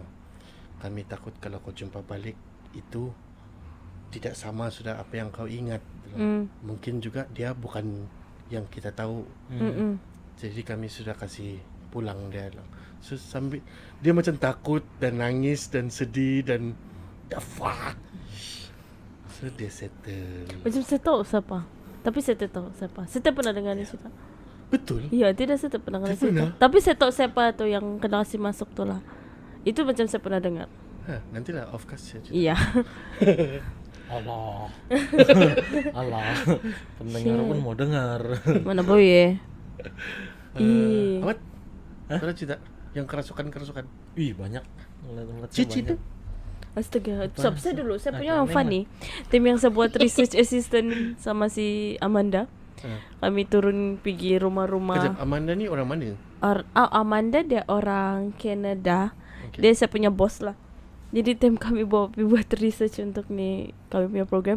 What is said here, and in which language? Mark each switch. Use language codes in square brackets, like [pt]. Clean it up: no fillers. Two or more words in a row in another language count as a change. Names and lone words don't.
[ms] Kami takut kalau kau jumpa balik itu tidak sama sudah apa yang kau ingat. Mungkin juga dia bukan yang kita tahu. Jadi kami sudah kasih pulang dia. So sambil dia macam takut dan nangis dan sedih dan [en] the fuck. [ms] So dia settle. Macam saya tahu siapa. Tapi saya tak tahu siapa. Saya tak pernah dengar dia cerita. Betul. Ya, tidak, saya tak pernah dengar Tak cerita. pernah? Tapi saya tahu siapa tu yang kena kasih masuk tu lah. Itu macam saya pernah dengar. Nantilah off cast saja. Iya. Allah. Allah. Pendengar pun mau dengar. Mana boleh. Awat? Ada cerita yang kerasukan. Wih, banyak. Ngeliat-ngeliat saya Cici tu. banyak. Astaga, saya dulu, saya punya Nah, yang funny. Tim yang saya buat [en] research assistant [ms] sama si Amanda. Kami turun pergi rumah-rumah. Kejap, Amanda ni orang mana? Amanda dia orang Canada. Dia saya punya bos lah. Jadi tim kami buat research untuk ni kami punya program.